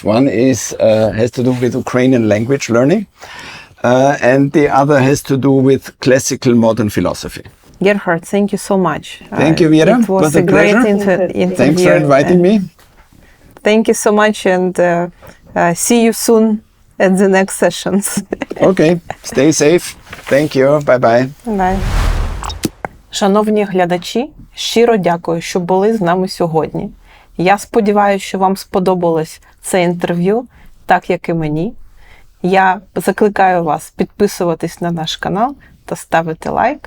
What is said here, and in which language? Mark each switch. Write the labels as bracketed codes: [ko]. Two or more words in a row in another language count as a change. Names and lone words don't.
[en] One is has to do with Ukrainian language learning, and the other has to do with classical modern philosophy. Gerhard, thank you so much. Thank you, Mira. It was a great interview. Thanks for inviting me. Thank you so much, and see you soon at the next sessions. Okay, stay safe. Thank you. Bye-bye. Bye. [uk] Шановні глядачі, щиро дякую, що були з нами сьогодні. Я сподіваюся, що вам сподобалось це інтерв'ю, так як і мені. Я закликаю вас підписуватись на наш канал та ставити лайк.